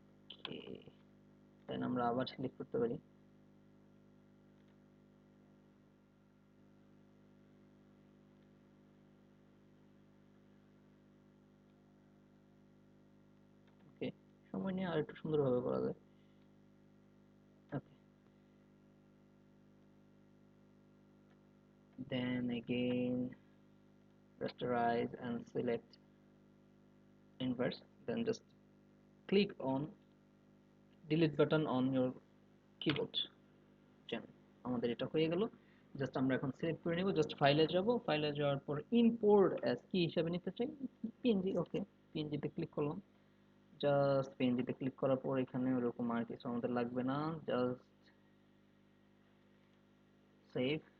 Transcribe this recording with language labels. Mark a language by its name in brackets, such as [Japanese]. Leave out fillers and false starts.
[Bangla] ওকে, দেন আমরা আবার সিলেক্ট করতে পারি। ওকে, সময় নিয়ে আর একটু সুন্দরভাবে করা যায়। [English] Okay, then again rasterize and select inverse, then just click on delete button on your keyboard. [Bangla] Then আমাদের এটা হয়ে গেল। জাস্ট আমরা এখন সিলেক্ট করে নেব, জাস্ট ফাইলে যাব, ফাইলে যাওয়ার পর ইম্পোর্ট অ্যাজ কি হিসাবে নিতে চাই, পিএনজি। ওকে, পিএনজিতে ক্লিক করলাম। জাস্ট পিএনজিতে ক্লিক করার পর এখানে ওরকম আর কিছু আমাদের লাগবে না, জাস্ট সেভ।